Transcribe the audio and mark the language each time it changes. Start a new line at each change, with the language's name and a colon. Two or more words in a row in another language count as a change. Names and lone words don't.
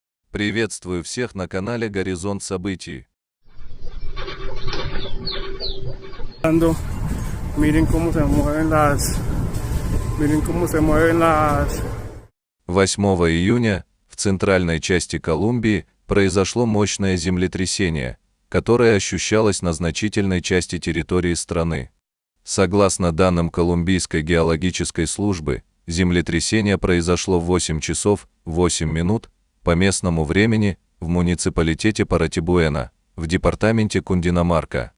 Russian: Приветствую всех на канале Горизонт Событий.
Spanish: Miren cómo se mueven las
Russian: 8 июня в центральной части Колумбии произошло мощное землетрясение, которое ощущалось на значительной части территории страны. Согласно данным Колумбийской геологической службы, землетрясение произошло в 8 часов 8 минут по местному времени в муниципалитете Паратибуэна, в департаменте Кундинамарка.